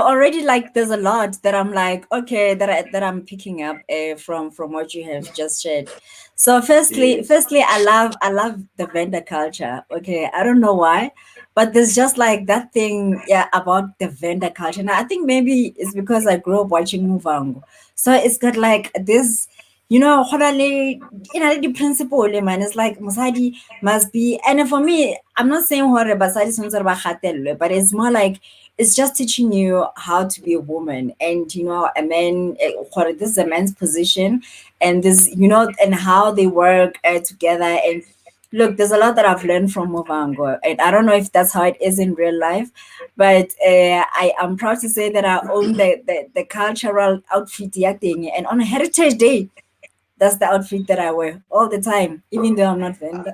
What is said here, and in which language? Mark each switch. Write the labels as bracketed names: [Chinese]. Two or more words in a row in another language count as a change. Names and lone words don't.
[English] Already like there's a lot that I'm like, okay, that I'm picking up from what you have just shared. So firstly, Yes. firstly, I love the vendor culture. Okay. I don't know why, but there's just like that thing, yeah, about the vendor culture. And I think maybe it's because I grew up watching Muvango. So it's got like this you know, [Southern Sotho] go na le e na le di-principle man. [English] It's like mosadi must be, and for me, I'm not saying [Southern Sotho] hore basadi tshwanetse ba gatelelwe, [English] but it's more like it's just teaching you how to be a woman, and you know, a man, gore this is a man's position, and this, you know, and how they work together. And look, there's a lot that I've learned from Movango, and I don't know if that's how it is in real life, but I am proud to say that I own the cultural outfit yakting, and on Heritage Day, that's the outfit that I wear all the time, even though I'm not vendor.